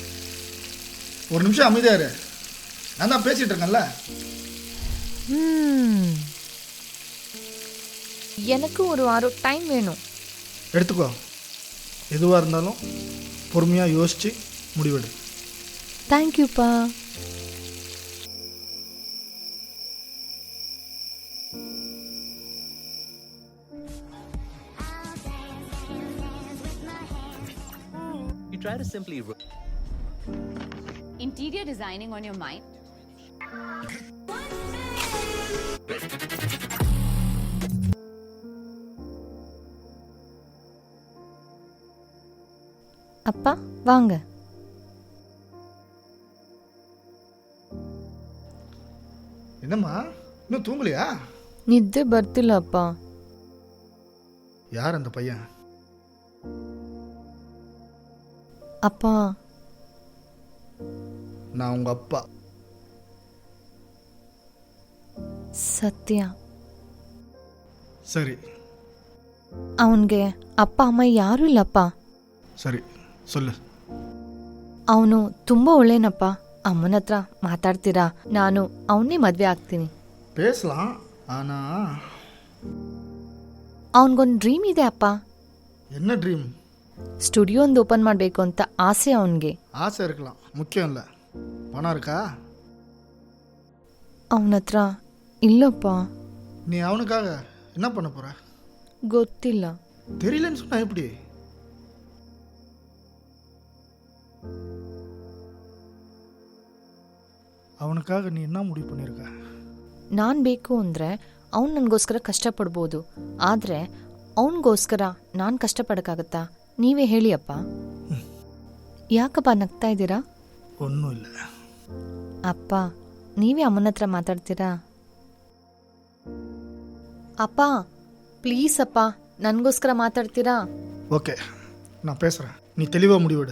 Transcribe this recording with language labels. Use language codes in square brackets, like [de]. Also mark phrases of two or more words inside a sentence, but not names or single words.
[ta] ஒரு நிமிஷம் அமைதியா இரு, நான் தான் பேசிட்டு இருக்கேன்ல. எனக்கு ஒரு வாரம் டைம் வேணும். எடுத்துக்கோ. எதுவாக இருந்தாலும் பொறுமையாக யோசிச்சு முடிவெடு. தேங்க்யூப்பா. [en] You try to simply interior designing on your mind. [ta] அப்பா வாங்க. என்னம்மா, இன்னும் தூங்கலையா? [kn] ನಿದ್ದೆ ಬರ್ತಿಲ್ಲ ಅಪ್ಪ. [ta] யார் அந்த பையன்? அப்பா, நான் உங்க அப்பா. ಸತ್ಯ. சரி [kn] ಅವನಿಗೆ ಅಪ್ಪ ಅಮ್ಮ ಯಾರೂ ಇಲ್ಲಪ್ಪ. [ta] சரி சொல்லு. [kn] ಅವನು ತುಂಬಾ ಒಳ್ಳೆನಪ್ಪ. ಅಮ್ಮನ ಹತ್ರ ಮಾತಾಡ್ತೀರಾ? ನಾನು ಅವನ್ನೇ ಮದ್ವೆ ಆಗ್ತೀನಿ. [ta] பேசலாம், ஆனா [kn] ಅವನಿಗೊಂದು ಡ್ರೀಮ್ ಇದೆ ಅಪ್ಪ. [ta] என்ன ட்ரீம்? [kn] ಸ್ಟುಡಿಯೋ ಒಂದು ಓಪನ್ ಮಾಡಬೇಕು ಅಂತ ಆಸೆ ಅವನಿಗೆ. [ta] ஆசை இருக்கலாம், முக்கியம் இல்லை. பணம் இருக்கா? [kn] ಅವನ ಹತ್ರ ಇಲ್ಲಪ್ಪ. [ta] நீ அவனுக்காக என்ன பண்ண போற? [kn] ಗೊತ್ತಿಲ್ಲ. [ta] தெரியலன்னு சொன்னா எப்படி? [kn] ಅವನಿಗಾಗಿ ನೀ [ta] என்ன முடிவு பண்ணிருக்க? [kn] ನಾನು ಬೇಕು ಅಂದರೆ ಅವ್ನು ನನಗೋಸ್ಕರ ಕಷ್ಟಪಡ್ಬೋದು. ಆದರೆ ಅವನಿಗೋಸ್ಕರ ನಾನು ಕಷ್ಟಪಡೋಕ್ಕಾಗತ್ತಾ? ನೀವೇ ಹೇಳಿ ಅಪ್ಪ. ಯಾಕಪ್ಪ ನಗ್ತಾ ಇದ್ದೀರಾ? [ta] ஒன்றும் இல்லை. [kn] ಅಪ್ಪ, ನೀವೇ ಅಮ್ಮನ ಹತ್ರ ಮಾತಾಡ್ತೀರಾ? ಅಪ್ಪ ಪ್ಲೀಸ್ ಅಪ್ಪ, ನನಗೋಸ್ಕರ ಮಾತಾಡ್ತೀರಾ? [ta] ஓகே, நான் பேசுகிறேன், நீ தெளிவாக முடிவெடு.